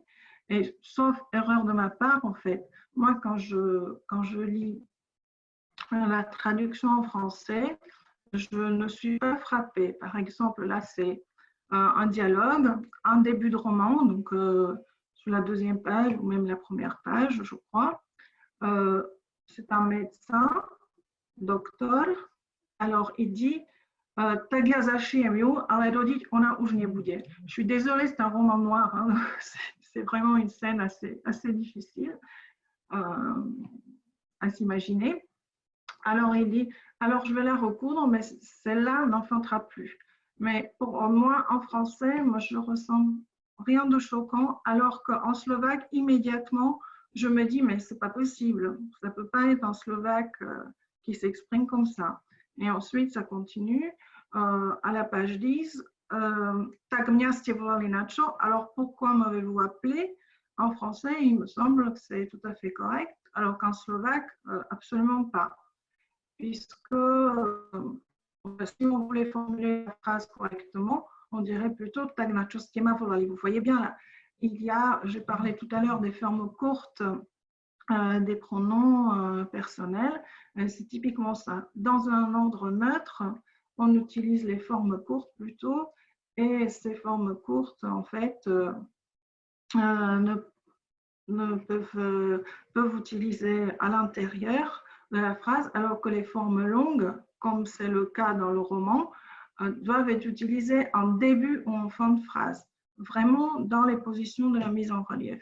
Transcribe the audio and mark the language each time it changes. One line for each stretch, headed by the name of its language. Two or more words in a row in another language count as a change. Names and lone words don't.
French: Et sauf erreur de ma part, en fait, moi, quand je lis la traduction en français, je ne suis pas frappée. Par exemple, là, c'est un dialogue, un début de roman, donc sur la deuxième page ou même la première page, je crois. C'est un médecin, docteur. Alors, il dit
Slovak: tak ja zašijem, ale rodiť ona už nebude.
French: Je suis désolée, c'est un roman noir. Hein. C'est vraiment une scène assez difficile à s'imaginer. Alors, il dit, alors je vais la recoudre, mais celle-là n'enfantera plus. Mais pour moi, en français, moi, je ressens rien de choquant, alors qu'en slovaque, immédiatement, je me dis, mais c'est pas possible. Ça peut pas être un slovaque qui s'exprime comme ça. Et ensuite, ça continue. À la page 10,
Slovak: tak mňa ste volali na čo?
French: Alors, pourquoi m'avez-vous appelé? En français, il me semble que c'est tout à fait correct, alors qu'en slovaque, absolument pas. Puisque si on voulait formuler la phrase correctement, on dirait plutôt
Slovak: tak na čo ste ma volali.
French: Vous voyez bien là, j'ai parlé tout à l'heure des formes courtes des pronoms personnels, c'est typiquement ça. Dans un ordre neutre, on utilise les formes courtes plutôt, et ces formes courtes, en fait, peuvent utiliser à l'intérieur de la phrase, alors que les formes longues, comme c'est le cas dans le roman, doivent être utilisées en début ou en fin de phrase, vraiment dans les positions de la mise en relief.